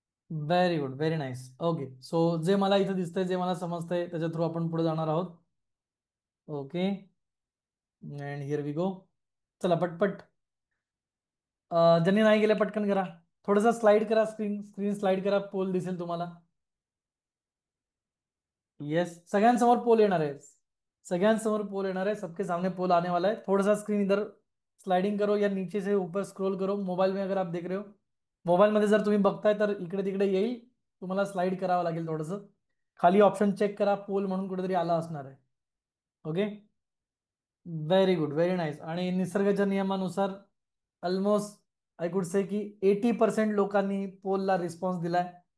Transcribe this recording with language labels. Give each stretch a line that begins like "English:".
Marathi: Very good, very nice. Okay. So जे मला इथं दिसतंय, जे मला समजतंय त्याच्या थ्रू आपण पुढे जाणार आहोत. Okay.
English: And here we go.
Marathi: चला पटपट. ज्यांनी नाही गेले पटकन करा. थोडंसं स्लाइड करा, स्क्रीन स्क्रीन स्लाइड करा, पोल दिसेल तुम्हाला. येस, सगळ्यांसमोर पोल येणार आहे. सगळ्यांसमोर पोल येणार
Hindi: है, सबके सामने पोल आने वाला है। थोड़ा सा स्क्रीन इधर स्लाइडिंग करो या नीचे से ऊपर स्क्रॉल करो, मोबाईल में अगर आप देख रहे हो।
Marathi: मोबाईल मध्ये जर तुम्ही बघताय तर इकडे तिकडे येईल, तुम्हाला स्लाइड करावं लागेल थोडंसं। खाली ऑप्शन चेक करा, पोल म्हणून कुठेतरी आला असणार आहे। Okay, very good, very nice. आणि निसर्गाच्या नियमानुसार ऑलमोस्ट आय कुड से की 80% लोकांनी पोलला रिस्पॉन्स दिलाय।